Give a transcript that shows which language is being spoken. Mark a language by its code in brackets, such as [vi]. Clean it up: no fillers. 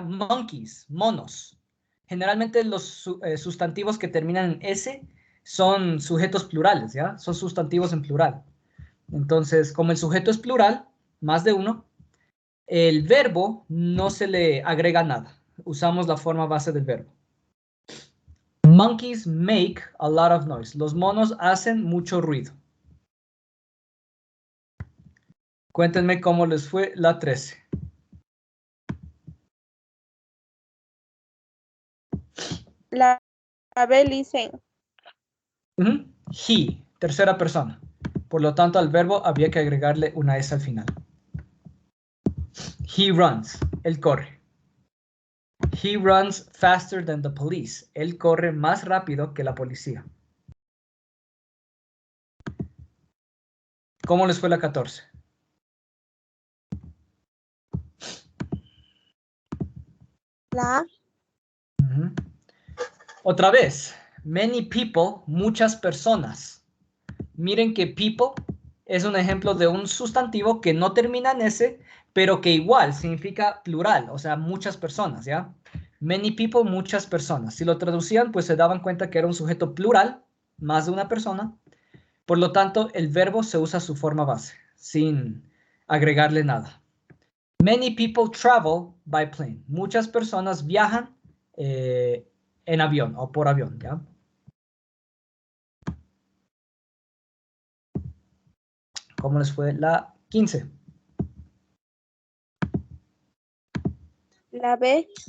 [es] Monkeys, monos. Generalmente los sustantivos que terminan en S son sujetos plurales, ¿ya? Son sustantivos en plural. Entonces, como el sujeto es plural, más de uno, el verbo no se le agrega nada. Usamos la forma base del verbo. [en] Monkeys make a lot of noise. [es] Los monos hacen mucho ruido. Cuéntenme cómo les fue la 13. La B, listen. He, tercera persona. Por lo tanto, al verbo había que agregarle una S al final. [en] He runs. [es] Él corre. [en] He runs faster than the police. [es] Él corre más rápido que la policía. ¿Cómo les fue la 14? La A. Otra vez. [en] Many people, [es] muchas personas. Miren que people es un ejemplo de un sustantivo que no termina en S, pero que igual significa plural, o sea, muchas personas, ¿ya? [en] Many people, [es] muchas personas. Si lo traducían, pues se daban cuenta que era un sujeto plural, más de una persona, Por lo tanto, el verbo se usa su forma base, sin agregarle nada. [en] Many people travel by plane. [es] Muchas personas viajan en avión o por avión, ¿ya? ¿Cómo les fue la 15? La B.